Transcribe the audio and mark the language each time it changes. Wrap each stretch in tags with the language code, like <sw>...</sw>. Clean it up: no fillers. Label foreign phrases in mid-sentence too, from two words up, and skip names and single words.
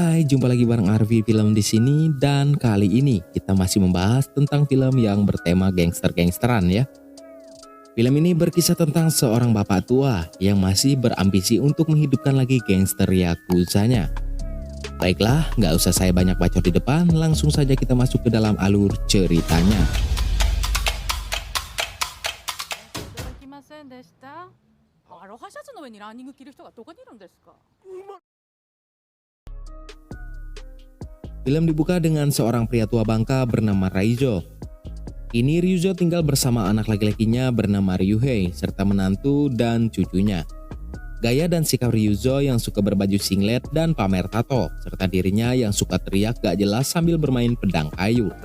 <id>jumpa lagi bareng Arvi Film di sini dan kali ini kita masih membahas tentang film yang bertema gangster-gangsteran ya. Film ini berkisah tentang seorang bapak tua yang masih berambisi untuk menghidupkan lagi gangster yakuzanya. Baiklah, nggak usah saya banyak bacot di depan, langsung saja kita masuk ke dalam alur ceritanya.</id> <ja>ただきませんでした。アロハシャツの上にランニング着る人がどこにいるんですか。</ja> <id>Film dibuka dengan seorang pria tua bangka bernama Raizo. Kini Ryuzo tinggal bersama anak laki-lakinya bernama Ryuhei serta menantu dan cucunya. Gaya dan sikap Ryuzo yang suka berbaju singlet dan pamer tato, serta dirinya yang suka teriak gak jelas sambil bermain pedang kayu.</id>